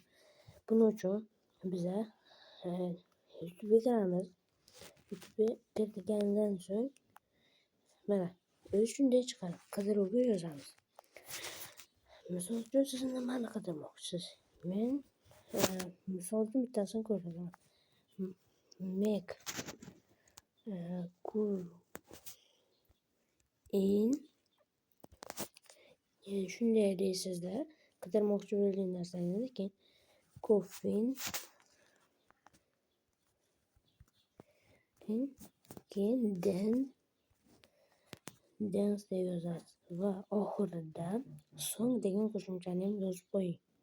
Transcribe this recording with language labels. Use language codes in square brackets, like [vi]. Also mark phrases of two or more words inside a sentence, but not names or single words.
[uz] Buning uchun biza YouTube'ga kiramiz. YouTube'ga kirgandan so'ng mana o'zi shunday chiqadi. Qidiruvga yozamiz. Misol uchun siz nimani qidirmoqchisiz? Men misol uchun bittasini ko'rsataman. [en] Make cool in [uz] shunday deysizda, qidirmoqchi bo'lgan narsangizni keyin Coffee keyin dance deb yozasiz va oxirida song degan qo'shimchani ham yozib qo'ying.